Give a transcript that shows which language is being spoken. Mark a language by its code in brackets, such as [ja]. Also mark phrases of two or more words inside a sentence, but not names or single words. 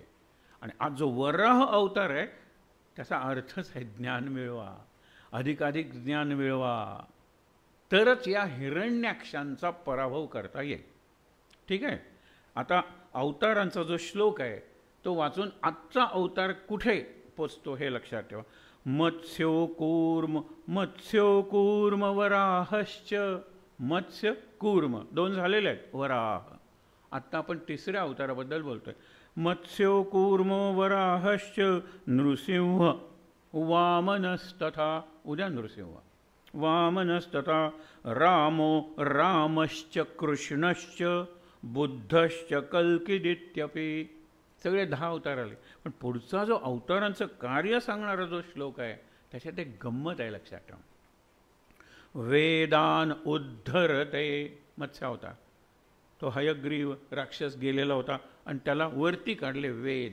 [mr] आणि आज जो वराह अवतार आहे त्याचा अर्थच आहे ज्ञान मिळवा, अधिकाधिक ज्ञान मिळवा, तरच या हिरण्याक्षांचा पराभव करता येईल. ठीक आहे. आता अवतारांचा जो श्लोक आहे तो वाचून आजचा अवतार कुठे पोचतो हे लक्षात ठेवा. [sa] मत्स्यो कूर्म वराहश्च. [mr] मत्स्य कूर्म दोन झालेले आहेत, वराह. आत्ता आपण तिसऱ्या अवताराबद्दल बोलतोय. [sa] मत्स्यो कूर्म वराहश्च नृसिंह वामनस्तथा. उद्या नृसिंह, वामनस्तथा रामो रामश्च कृष्णश्च बुद्धश्च कल्किदित्यपि. [mr] सगळे 10 अवतार आले. पण पुढचा जो अवतारांचं कार्य सांगणारा जो श्लोक आहे त्याच्यात एक गंमत आहे, लक्षात ठेवा. [sa] वेदान उद्धरते. [mr] मत्स्य अवतार, तो हयग्रीव राक्षस गेलेला होता आणि त्याला वरती काढले वेद.